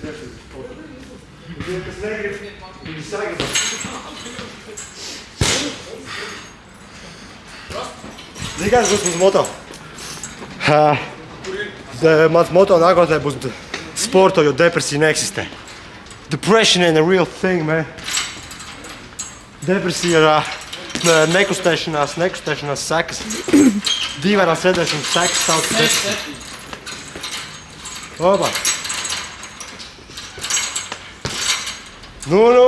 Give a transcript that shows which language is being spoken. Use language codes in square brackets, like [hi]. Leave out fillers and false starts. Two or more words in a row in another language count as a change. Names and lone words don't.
[lv] Kas negrib, viņi sagrib. Zini, kāds būs mūsu moto? Mans moto nākotnē būs sporto, jo depresija neeksistē. [en] Depression ain't a real thing, man. [lv] Depresija ir nekustēšanās sekas. Dīvainās sēdēšanas sekas sauc par depresiju. Opa! No.